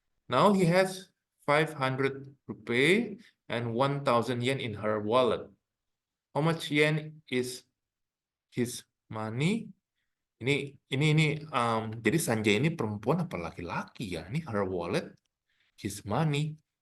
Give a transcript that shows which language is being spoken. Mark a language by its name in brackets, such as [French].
[English] Now he has 500 rupiah and 1,000 yen in her wallet. How much yen is his money? [Indonesian] Ini jadi Sanjay ini perempuan apa laki-laki ya? Ini [English] her wallet, his money.